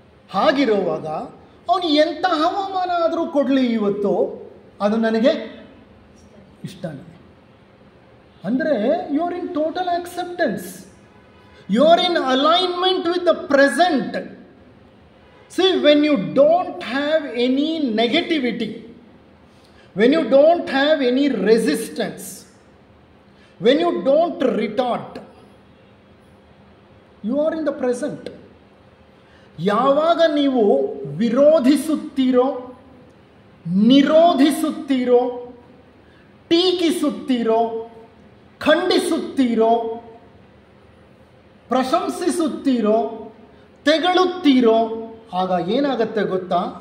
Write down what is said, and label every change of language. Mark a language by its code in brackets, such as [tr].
[kn] ಹಾಗಿರುವಾಗ ಅವನು ಎಂಥ ಹವಾಮಾನ ಆದರೂ ಕೊಡಲಿ ಇವತ್ತು, ಅದು ನನಗೆ ಇಷ್ಟನೇ. ಅಂದರೆ [en] You are in total acceptance, you are in alignment with the present. See, when you don't have any negativity, when you don't have any resistance, when you don't retort, you are in the present. [kn] ಯಾವಾಗ ನೀವು ವಿರೋಧಿಸುತ್ತೀರೋ, ನಿರೋಧಿಸುತ್ತೀರೋ, ಟೀಕಿಸುತ್ತೀರೋ, ಖಂಡಿಸುತ್ತೀರೋ, ಪ್ರಶಂಸಿಸುತ್ತೀರೋ, ತೆಗಳುತ್ತೀರೋ, ಆಗ ಏನಾಗುತ್ತೆ ಗೊತ್ತಾ?